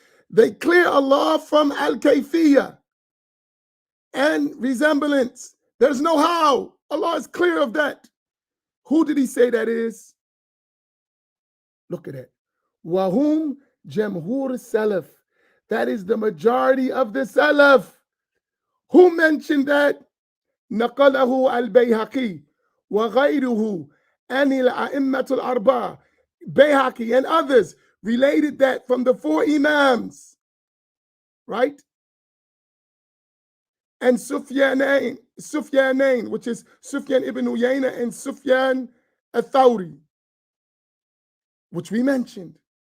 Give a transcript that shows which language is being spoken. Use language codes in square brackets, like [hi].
[en] They clear Allah from al-kayfiyya and resemblance. There's no how. Allah is clear of that. Who did he say that is? Look at it. [ar] Wahum jamhur salaf. [en] That is the majority of the salaf. Who mentioned that? [ar] نقله البيهقي وغيره عن الأئمة الأربعة. [en] Bayhaqi and others related that from the four Imams, right? And Sufyanain, which is Sufyan ibn Uyaynah and Sufyan al-Thawri, which we mentioned.